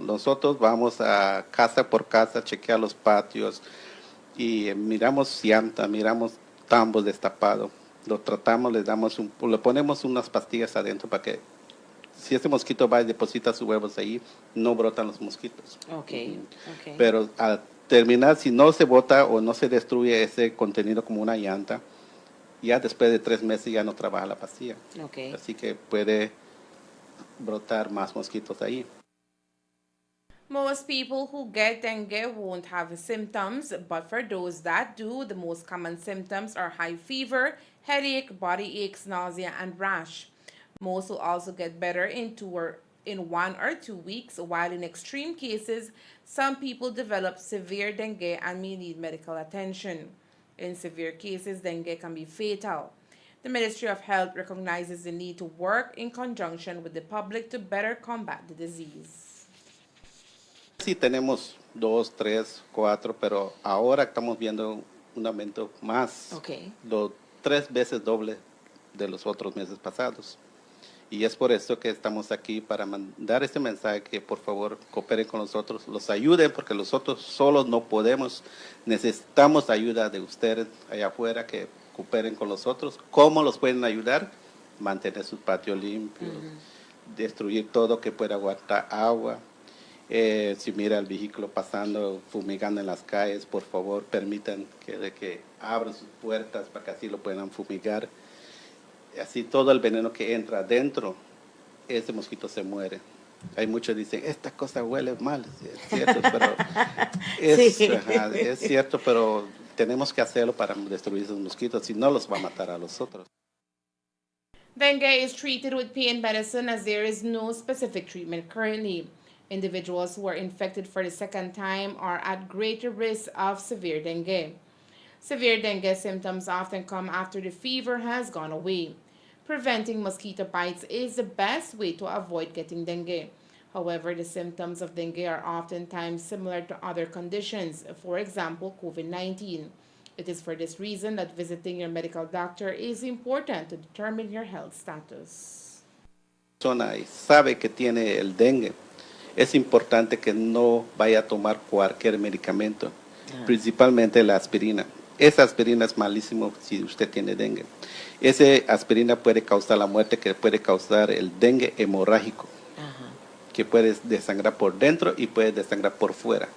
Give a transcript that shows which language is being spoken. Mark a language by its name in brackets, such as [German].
[Spanish] Nosotros vamos a casa por casa, chequear los patios y miramos llanta, miramos tambos destapados, lo tratamos, le ponemos unas pastillas adentro para que si ese mosquito va y deposita sus huevos ahí, no brotan los mosquitos. Okay. Pero al terminar, si no se bota o no se destruye ese contenido como una llanta, ya después de 3 meses ya no trabaja la pastilla. Okay. Así que puede brotar más mosquitos ahí. [English] Most people who get dengue won't have symptoms, but for those that do, the most common symptoms are high fever, headache, body aches, nausea, and rash. Most will also get better in 1 or 2 weeks, while in extreme cases, some people develop severe dengue and may need medical attention. In severe cases, dengue can be fatal. The Ministry of Health recognizes the need to work in conjunction with the public to better combat the disease. [Spanish] Sí, tenemos 2, 3, 4, pero ahora estamos viendo un aumento más, 3 veces doble de los otros meses pasados. Y es por eso que estamos aquí para mandar este mensaje que por favor cooperen con nosotros, los ayuden porque nosotros solos no podemos, necesitamos ayuda de ustedes allá afuera que cooperen con nosotros. ¿Cómo los pueden ayudar? Mantener sus patios limpios, destruir todo que pueda aguantar agua. Si mira el vehículo pasando, fumigando en las calles, por favor permitan que abran sus puertas para que así lo puedan fumigar. Así todo el veneno que entra adentro, ese mosquito se muere. Hay muchos que dicen, esta cosa huele mal. Es cierto, pero es cierto, pero tenemos que hacerlo para destruir esos mosquitos, si no los va a matar a los otros. [English] Dengue is treated with pain medicine as there is no specific treatment currently. Individuals who are infected for the second time are at greater risk of severe dengue. Severe dengue symptoms often come after the fever has gone away. Preventing mosquito bites is the best way to avoid getting dengue. However, the symptoms of dengue are oftentimes similar to other conditions, for example, COVID-19. It is for this reason that visiting your medical doctor is important to determine your health status. [Spanish] Persona y sabe que tiene el dengue, es importante que no vaya a tomar cualquier medicamento, principalmente la aspirina. Esa aspirina es malísimo si usted tiene dengue. Esa aspirina puede causar la muerte, que puede causar el dengue hemorrágico, que puede desangrar por dentro y puede desangrar por fuera.